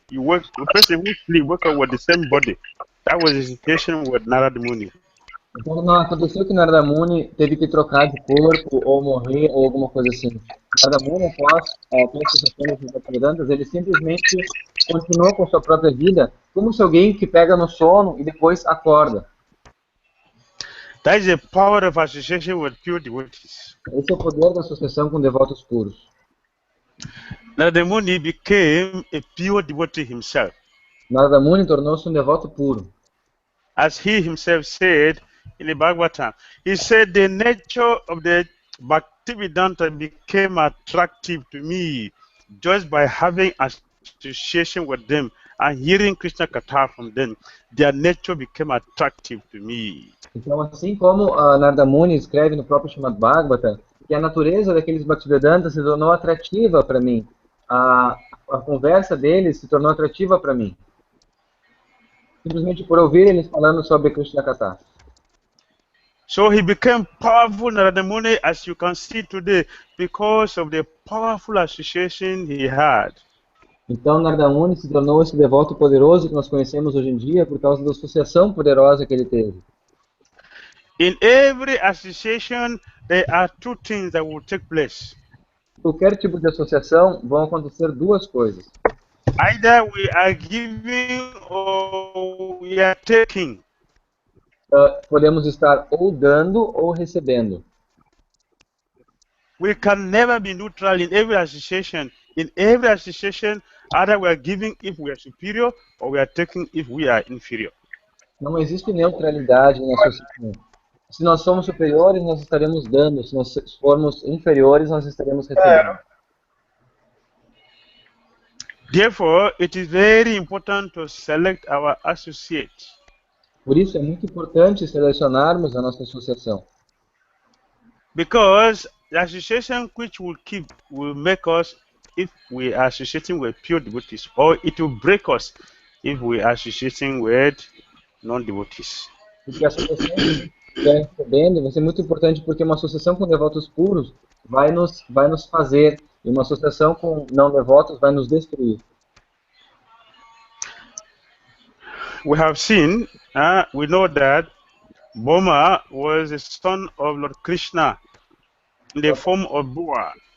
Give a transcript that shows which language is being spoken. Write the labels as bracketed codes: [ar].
[en] The person who sleep wake up with the same body. That was the situation with Narada Muni. [pt] Então não aconteceu que Narada Muni teve que trocar de corpo ou morrer ou alguma coisa assim. Narada Muni, após a associação dos Bhaktivedantas, ele simplesmente continuou com sua própria vida, como se alguém que pega no sono e depois acorda. [en] That is the power of association with pure devotees. [pt] Esse é o poder da associação com devotos puros. [en] Narada Muni became a pure devotee himself. [pt] Narada Muni tornou-se um devoto puro. [en] As he himself said in the Bhagavatam, he said the nature of the Bhaktivedanta became attractive to me just by having association with them and hearing Krishna Katha from them. Their nature became attractive to me. [pt] Então, assim como Narada Muni escreve no próprio Srimad Bhagavatam, que a natureza daqueles Bhaktivedantas se tornou atrativa para mim, a conversa deles se tornou atrativa para mim, simplesmente por ouvir eles falando sobre Krishna Katha. [en] So he became powerful, Narada Muni, as you can see today, because of the powerful association he had. [pt] Então Narada Muni se tornou esse devoto poderoso que nós conhecemos hoje em dia por causa da associação poderosa que ele teve. [en] In every association, there are two things that will take place. [pt] Qualquer tipo de associação vão acontecer duas coisas. [en] Either we are giving or we are taking. [pt] Podemos estar ou dando ou recebendo. [en] We can never be neutral in every association. In every association, either we are giving if we are superior or we are taking if we are inferior. [pt] Não existe neutralidade na associação. Se nós somos superiores, nós estaremos dando. Se nós formos inferiores, nós estaremos recebendo. [en] Therefore, it is very important to select our associates. [pt] Por isso é muito importante selecionarmos a nossa associação. [en] Because the association which will make us if we are associating with pure devotees, or it will break us if we are associating with non-devotees. [pt] Porque a associação que estiver recebendo vai ser muito importante, porque uma associação com devotos puros vai nos fazer, e uma associação com não devotos vai nos destruir. [en] We have seen, we know that Boma was the son of Lord Krishna in the form of boa.